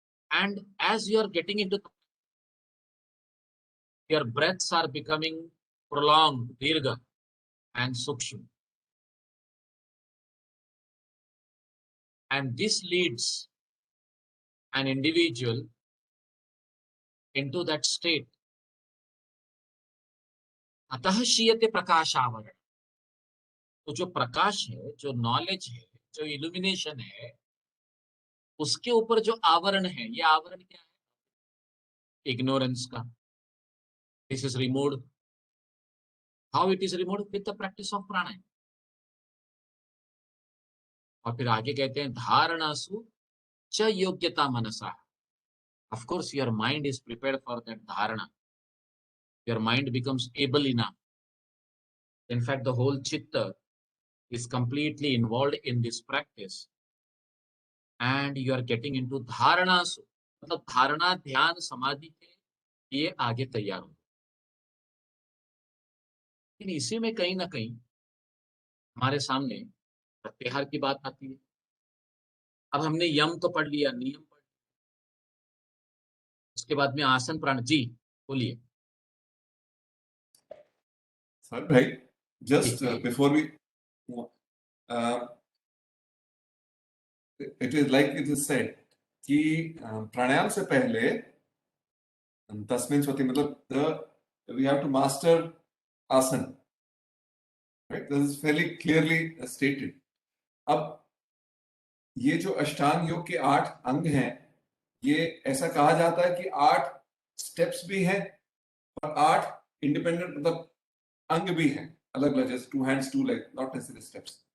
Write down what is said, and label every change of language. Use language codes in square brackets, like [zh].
[en] and as you are getting into your breaths are becoming prolonged, dirgha and sukshma, and this leads an individual into that state. [sa] अतः शीयते प्रकाशावरण, [hi] तो जो प्रकाश है, जो knowledge है, जो illumination है, उसके ऊपर जो आवरण है, ये आवरण क्या है? इग्नोरेंस का। [en] This is removed. How it is removed? With the practice of pranayama. [hi] और फिर आगे कहते हैं [sa] धारणासु च योग्यता मनसा। [en] Of course your mind is prepared for that dharana, your mind becomes able enough. In fact, the whole chitta is completely involved in this practice, and you are getting into dharana. [hi] मतलब धारणा ध्यान समाधि के लिए आगे तैयार हो। लेकिन इसी में कहीं ना कहीं हमारे सामने प्रत्याहार की बात आती है। अब हमने यम तो पढ़ लिया, नियम पढ़ लिया, उसके बाद में आसन प्राण। जी बोलिए। सर भाई, [en] just [hi] ठीक है। [en] before we it is like it is said [hi] कि प्राणायाम से पहले 10 मिनट होती, मतलब [en] we have to master asana, right? This is fairly clearly stated. [hi] अब ये जो अष्टांग योग के 8 अंग हैं, ये ऐसा कहा जाता है कि 8 स्टेप्स भी हैं और 8 इंडिपेंडेंट मतलब अंग भी हैं, अलग अलग, जैसे [en] 2 hands 2 legs, not necessary steps.